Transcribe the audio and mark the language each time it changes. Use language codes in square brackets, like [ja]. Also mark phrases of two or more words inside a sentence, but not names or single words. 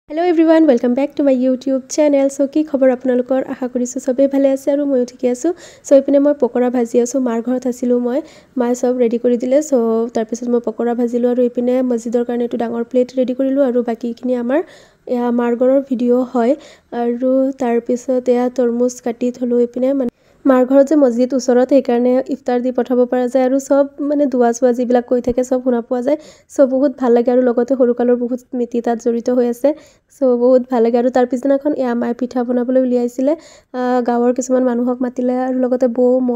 [en] Hello everyone, welcome back to my YouTube channel. [as] So কি খবৰ আপোনালোকৰ আশা কৰিছোঁ সবে ভালে আছে আৰু ময়ো ঠিকে আছোঁ. So ইপিনে মই পকৰা ভাজি আছোঁ মাৰ ঘৰত আছিলোঁ মই মা সব ready কৰি দিলে. So তাৰ পিছত মই পকৰা ভাজিলোঁ আৰু ইপিনে মছজিদৰ কাৰণে এটা ডাঙৰ [en] plate ready [as] কৰিলোঁ আৰু বাকী কিনি আমাৰ যা মাৰ ঘৰৰ video হয় আৰু তাৰ পিছত যা তৰমুজ কাটি থলোঁ ইপিনে মাৰ ঘৰত যে মছজিদ ওচৰত সেইকাৰণে ইফতাৰ দি পঠাব পৰা যায় আৰু সব মানে দুৱা চুৱা যিবিলাক কৈ থাকে সব শুনা পোৱা যায় সো বহুত ভাল লাগে আৰু লগতে সৰুকালৰ বহুত স্মৃতি তাত জড়িত হৈ আছে সো বহুত ভাল লাগে আৰু তাৰ পিছদিনাখন মাই পিঠা বনাবলৈ উলিয়াইছিলে গাঁৱৰ কিছুমান মানুহক মাতিলে আৰু লগতে বৌ